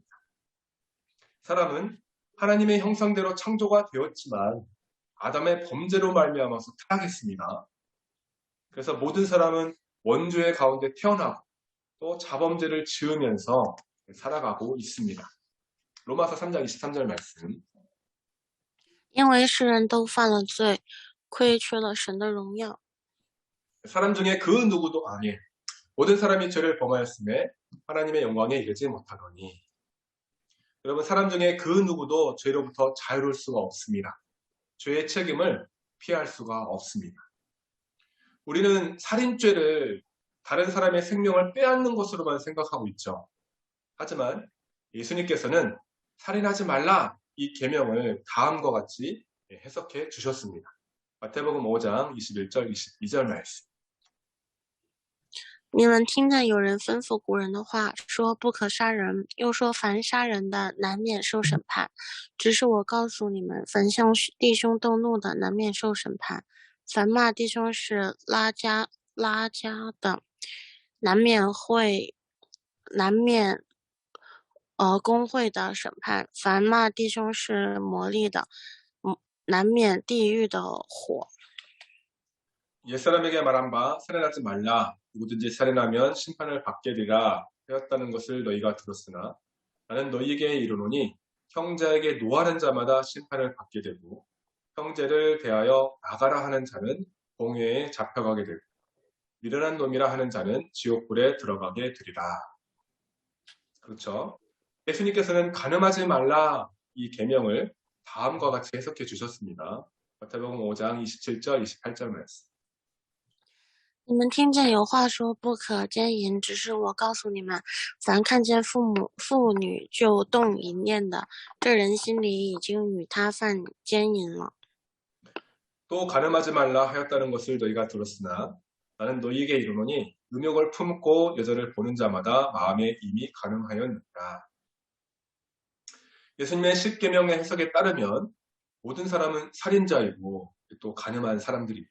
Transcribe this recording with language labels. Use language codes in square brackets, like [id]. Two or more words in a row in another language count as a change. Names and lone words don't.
[ko] 사람은 하나님의 형상대로 창조가 되었지만 아담의 범죄로 말미암아서 타락했습니다. 그래서 모든 사람은 원죄의 가운데 태어나고 또 자범죄를 지으면서 살아가고 있습니다. 로마서 3장 23절 말씀. [zh] 因为世人都犯了罪，亏缺了神的荣耀。 [ko] 사람 중에 그 누구도 모든 사람이 죄를 범하였음에 하나님의 영광에 이르지 못하더니. 여러분, 사람 중에 그 누구도 죄로부터 자유로울 수가 없습니다. 죄의 책임을 피할 수가 없습니다. 우리는 살인죄를 다른 사람의 생명을 빼앗는 것으로만 생각하고 있죠. 하지만 예수님께서는 살인하지 말라 이 계명을 다음과 같이 해석해 주셨습니다. 마태복음 5장 21절 22절 말씀. [zh] 你们听见有人吩咐古人的话，说不可杀人，又说凡杀人的难免受审判。只是我告诉你们，凡向弟兄动怒的，难免受审判；凡骂弟兄是拉加的，难免公会的审判；凡骂弟兄是魔力的，难免地狱的火。 [ko] 옛사람에게 말한 바 살인하지 말라. 누구든지 살인하면 심판을 받게 되라 하였다는 것을 너희가 들었으나 나는 너희에게 이르노니 형제에게 노하는 자마다 심판을 받게 되고 형제를 대하여 나가라 하는 자는 공회에 잡혀가게 되고 미련한 놈이라 하는 자는 지옥불에 들어가게 되리라. 그렇죠? 예수님께서는 간음하지 말라 이 계명을 다음과 같이 해석해 주셨습니다. 마태복음 5장 27절 28절 말씀. [zh] 你们听见有话说不可奸淫，只是我告诉你们，凡看见妇女就动淫念的，这人心里已经与他犯奸淫了。 [ko] 또 간음하지 말라 하였다는 것을 너희가 들었으나 나는 너희에게 이르노니 음욕을 품고 여자를 보는 자마다 마음에 이미 간음하였느니라. 예수님의 십계명의 해석에 따르면 모든 사람은 살인자이고 또 간음한 사람들입니다.